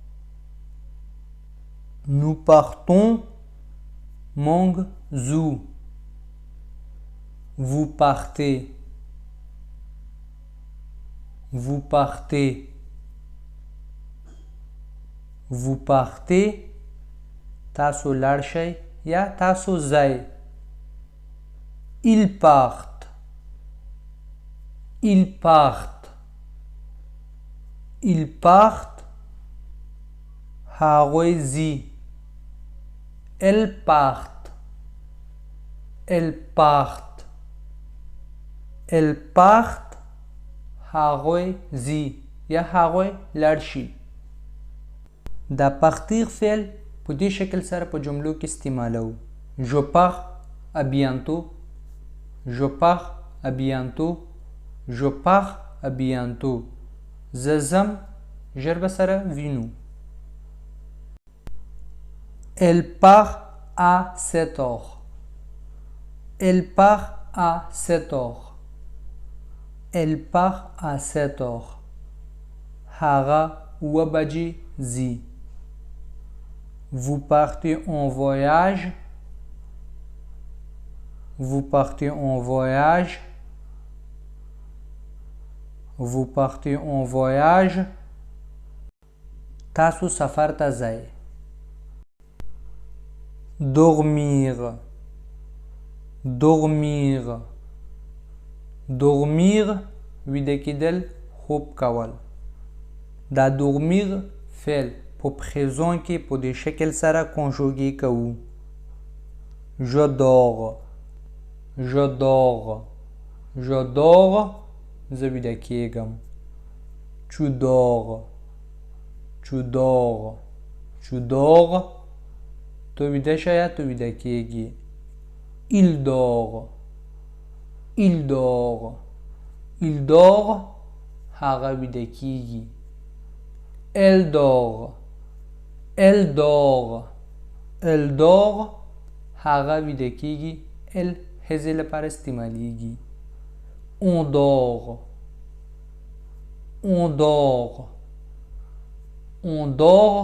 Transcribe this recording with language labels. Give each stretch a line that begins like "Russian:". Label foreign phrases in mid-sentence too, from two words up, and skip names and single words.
French: Nous partons.
Pashto: موږ ځو.
French: Vous partez. Vous partez. Vous partez.
Pashto: تاسو لاړ شئ یا تاسو ځئ.
French: Ils partent. Ils partent. Ils partent.
Pashto: هغوی ځي.
French: Elles partent. Elles partent. Elles partent.
Pashto: هغوی ځي یا هغوی لاړ شي. دا partir فعل په دې شکل سره په جملو کې استعمالو.
French: Je pars à bientôt. Je pars à bientôt. Je pars à bientôt.
Pashto: زه ځم ژر به سره وینو.
French: Elle part à 7 heures. Elle part à 7 heures. Elle part à 7 heures.
Pashto: هغه 9 بجې ځي.
French: Vous partez en voyage. Vous partez en voyage. Vous partez en voyage.
Pashto: تاسو سفر ته ځئ.
French: Dormir. Dormir. Dormir
Pashto: ویده کېدل خوب کول. دا dormir فعل په présent کې په دې شکل سره کنجوګې کوو.
French: Je dors. Je dors. Je dors.
Pashto: زه ویده کېږم.
French: Tu dors. Tu dors. Tu dors.
Pashto: تو ویده شه یا تو ویده کېږي.
French: Il dort. Il dort. Il dort.
Pashto: هغه ویده کېږي.
French: Elle dort. Elle dort. Elle dort.
Pashto: هغه ویده کېږي. Elle هزې لپاره استعمالیږي.
French: On dort. On dort. On dort.